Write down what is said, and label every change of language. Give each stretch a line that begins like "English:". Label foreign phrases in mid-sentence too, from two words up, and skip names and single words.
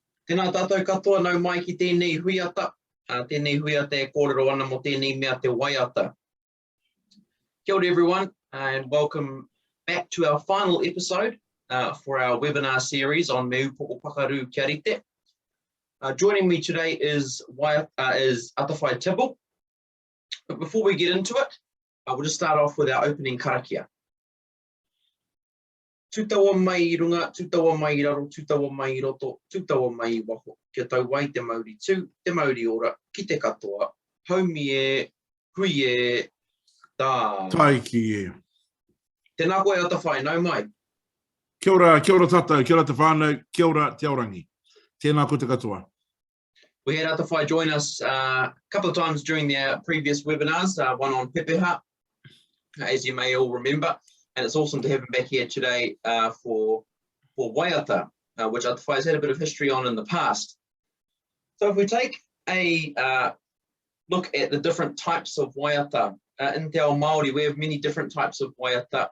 Māori: Tēnā tātou katoa nau mai ki tēnei huiata. Tēnei huiata e kōrero ana mo tēnei mea te Waiata. Kia ora
English: everyone, and welcome back to our final episode for our webinar series on Me Upoko Pakaru kia Rite. Joining me today is Atawhai Tibble. But before we get into it, we'll just start off with our opening karakia.
Māori: Tūtaua mai I runga, tūtaua mai I raro, tūtaua mai I roto, tūtaua mai I waho. Kia tau wai te Māori tū, te Māori ora, ki te katoa, haumi e, hui e, tā. Tai ki e. Tēnā koe Atawhai, nau mai. Kia ora tātou, kia ora te whānau, kia ora te aorangi. Tēnā koe te katoa.
English: We had Atawhai join us a couple of times during the previous webinars, one on pepeha, as you may all remember. And it's awesome to have him back here today for Waiata, which Atawhai has had a bit of history on in the past. So if we take a look at the different types of Waiata, in
Māori: Te Ao Māori,
English: we have many different types of Waiata.